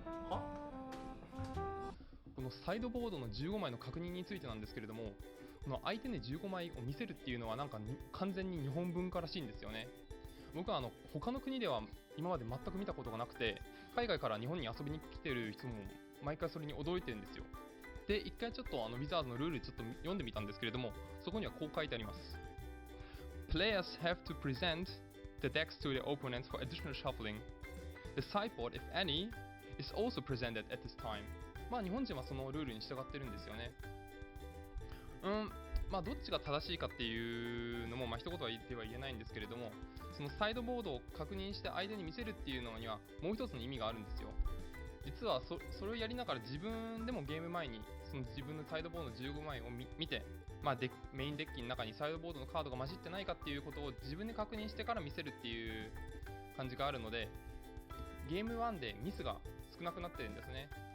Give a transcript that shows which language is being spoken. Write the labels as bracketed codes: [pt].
[ja] このサイドボードの15枚の確認についてなんですけれども、この相手に15枚を見せるっていうのは完全に日本文化らしいんですよね。僕は他の国では今まで全く見たことがなくて、海外から日本に遊びに来てる人も毎回それに驚いてるんですよ。で、一回ちょっとウィザーズのルールちょっと読んでみたんですけれども、そこにはこう書いてあります。 [en] Players have to present the decks to their opponents for additional shuffling. The sideboard, if any, is also presented at this time. [ja] 日本人はそのルールに従ってるんですよね。どっちが正しいかっていうのも一言は言っては言えないんですけれども、そのサイドボードを確認して相手に見せるっていうのにはもう一つの意味があるんですよ。実はそれをやりながら自分でもゲーム前にその自分のサイドボードの15枚を見て、メインデッキの中にサイドボードのカードが混じってないかっていうことを自分で確認してから見せるっていう感じがあるので、ゲーム1でミスが少なくなってるんですね。